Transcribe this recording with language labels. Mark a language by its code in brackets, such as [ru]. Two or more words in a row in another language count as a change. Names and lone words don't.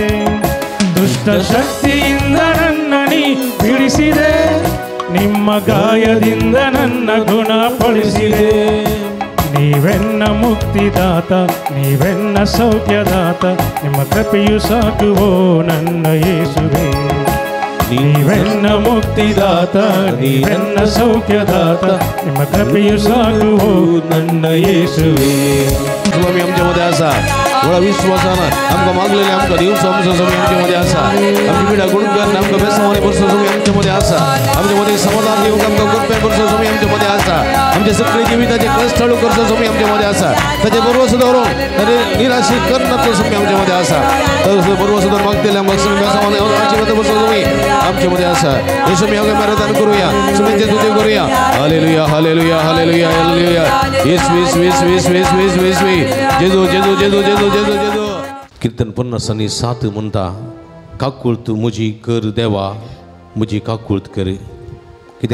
[kn] ದುಷ್ಟ ಶಕ್ತಿಯಿಂದ ನನ್ನ ನೀ ಬಿಡಿಸಿದೆ ನಿಮ್ಮ ಗಾಯದಿಂದ ನನ್ನ ಗುಣಪಡಿಸಿದೆ ನೀವೆನ್ನ ಮುಕ್ತಿದಾತ ನೀವೆನ್ನ ಸೌಖ್ಯದಾತ ನಿಮ್ಮ ಕೃಪೆಯು ಸಾಕುವೋ ನನ್ನ ಯೇಸುವೆ ನೀವೆನ್ನ ಮುಕ್ತಿದಾತ ನೀವೆನ್ನ ಸೌಖ್ಯದಾತ ನಿಮ್ಮ ಕೃಪೆಯು ಸಾಕುವೋ ನನ್ನ ಯೇಸುವೆ [kok] स्वामी आमच्या मध्ये असा थोडा विश्वासानं आमकां मागलेले आमकां दिवस आमचो स्वामी आमच्या मध्ये असा आमची पिढा गुण करन आमकां बेसावणी करचो स्वामी आमच्या मध्ये असा आमच्या मध्ये समाधान दिवंक आमकां कृपा करचो स्वामी आमच्या मध्ये असा आमच्या सगळे जिविताचे कष्ट हळू करचो स्वामी आमच्या मध्ये असा ताचे भरवसो दवरून ताणे निराशी करनाचो स्वामी आमच्या मध्ये असा तर भरवसो दवरून मागतेले आमकां स्वामी बेसावणी आशीर्वाद करचो स्वामी आमच्या मध्ये असा हे स्वामी आमकां आराधना करूया स्वामीचे स्तुती करूया हालेलुया हालेलुया हालेलुया हालेलुया येस जेजू जेजू जेजू जेजू जेजू जेजू कीर्तन 57 म्हणटा काकुळत म्हजी कर देवा म्हजी काकुळत कर कितें